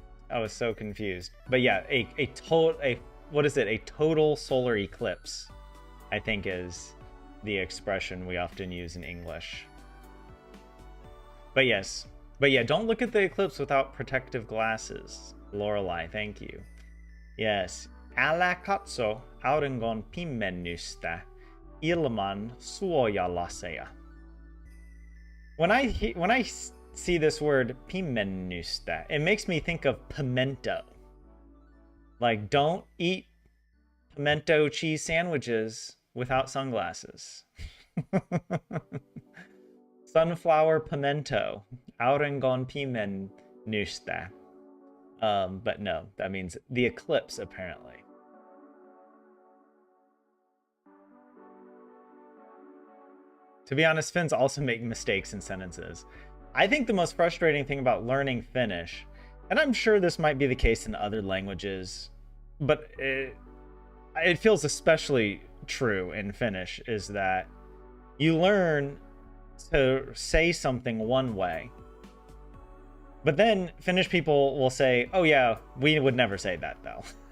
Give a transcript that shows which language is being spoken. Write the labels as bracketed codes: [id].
[en] I was so confused. But yeah, what is it? A total solar eclipse, I think, is the expression we often use in English. But yes. But yeah, don't look at the eclipse without protective glasses. Lorelei, thank you. Yes. [fi] Älä katso auringon pimennystä ilman suojalaseja. [en] When I see this word pimennystä, it makes me think of pimento. Like, don't eat pimento cheese sandwiches without sunglasses. Sunflower pimento, [fi] auringon pimennystä. [en] But no, that means the eclipse, apparently. To be honest, Finns also make mistakes in sentences. I think the most frustrating thing about learning Finnish, and I'm sure this might be the case in other languages, but it feels especially true in Finnish, is that you learn to say something one way, but then Finnish people will say, oh yeah, we would never say that though.